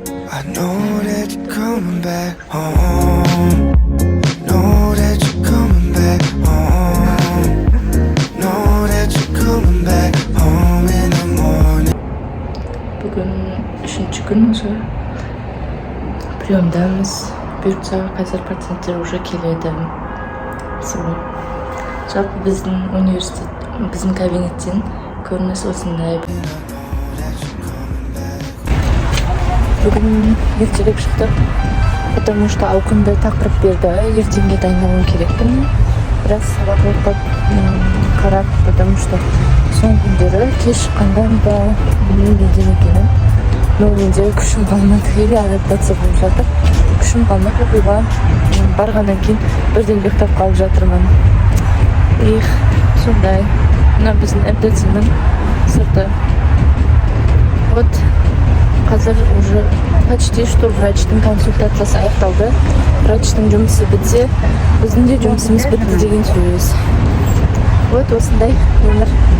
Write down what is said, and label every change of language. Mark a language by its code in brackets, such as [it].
[en] I know that you're coming back home. Know that you're coming back home. Know that you're coming back home in the morning. [kk] Бүгін 3-ші күн осы приемдамыз. Бұйыртса қазір пациенттер уже келеді. Жалпы біздің университет, біздің кабинеттен көрініс осындай. Бүгін ертерек шықтық, [ru] потому что [kk] ауқымды тақырып берді. Ертеңге дайындалуым керекпін. Біраз сабақ оқып қарап, [ru] потому что [kk] соңғы күндері кеш шыққанда да неден екенін. Но менде күшім қалмады, или адаптация болып жатыр. Күшім қалмады, оқуға барғаннан кейін бірден ұйықтап қалып жатырмын. Сондай. Мына біздің МТЦ-нің сырты. Вот қазір [ru] уже почти что [kk] врачтың консультациясы аяқталды. Врачтың жұмысы бітсе, біздің де жұмысымыз бітті деген сөз. Вот осындай өмір.